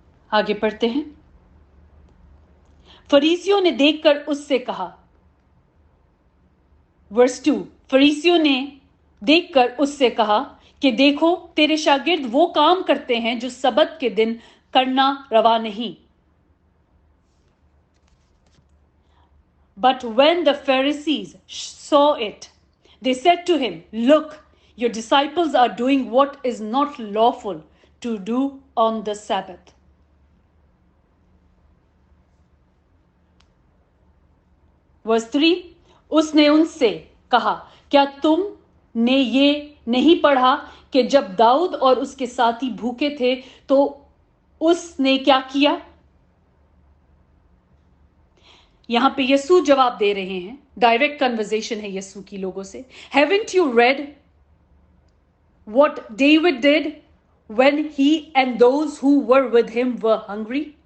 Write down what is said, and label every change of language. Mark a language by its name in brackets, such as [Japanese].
[Hindi] आगे पढ़ते हैं। फरीसियों ने देखकर उससे कहा, वर्स 2, फरीसियों ने देखकर उससे कहा कि देखो तेरे शागिर्द वो काम करते हैं जो सबत के दिन करना रवा नहीं. [English] But when the Pharisees saw it, they said to him, look, your disciples are doing what is not lawful to do on the Sabbath. [Hindi] Verse 3, उसने उनसे कहा, क्या तुमने ये नहीं पढ़ा कि जब दाऊद और उसके साथी भूखे थे तो उसने क्या किया? यहां पे यीशु जवाब दे रहे हैं. डायरेक्ट कन्वर्सेशन है यीशु की लोगों से. [English] Haven't you read what David did when he and those who were with him were hungry?